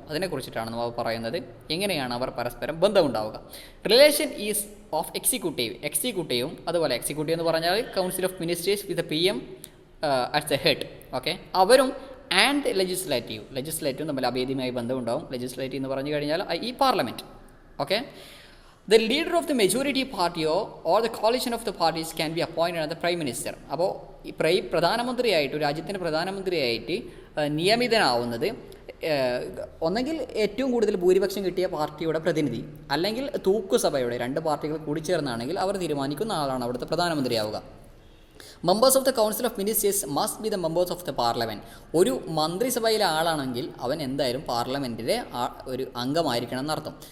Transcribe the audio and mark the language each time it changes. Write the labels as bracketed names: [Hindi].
[Malayalam] അതിനെക്കുറിച്ചിട്ടാണ് നമ്മൾ പറയുന്നത്, എങ്ങനെയാണ് അവർ പരസ്പരം ബന്ധമുണ്ടാവുക. [English] relation is of [Malayalam] എക്സിക്യൂട്ടീവും അതുപോലെ എക്സിക്യൂട്ടീവ് എന്ന് പറഞ്ഞാൽ [English] Council of ministers with PM at the head. [Malayalam] Okay, അവരും ആൻഡ് ലെജിസ്ലേറ്റീവും തമ്മിൽ അഭേദ്യമായി ബന്ധമുണ്ടാവും. ലെജിസ്ലേറ്റീവ് എന്ന് പറഞ്ഞു കഴിഞ്ഞാൽ ഈ parliament. [English] Okay, the leader of the majority party or the coalition of the parties can be appointed as the prime minister. [Malayalam] അപ്പോൾ ഈ പ്രധാനമന്ത്രിയായിട്ട്, രാജ്യത്തിൻ്റെ പ്രധാനമന്ത്രിയായിട്ട് നിയമിതനാവുന്നത് ഒന്നെങ്കിൽ ഏറ്റവും കൂടുതൽ ഭൂരിപക്ഷം കിട്ടിയ പാർട്ടിയുടെ പ്രതിനിധി, അല്ലെങ്കിൽ തൂക്കുസഭയുടെ 2 പാർട്ടികൾ കൂടിച്ചേർന്നാണെങ്കിൽ അവർ തീരുമാനിക്കുന്ന ആളാണ് അവിടുത്തെ പ്രധാനമന്ത്രിയാവുക. [English] Members of the council of ministers must be the members of the parliament. [Malayalam] ഒരു മന്ത്രിസഭയിലെ ആളാണെങ്കിൽ അവൻ എന്തായാലും പാർലമെൻറ്റിലെ ഒരു അംഗമായിരിക്കണം എന്നർത്ഥം.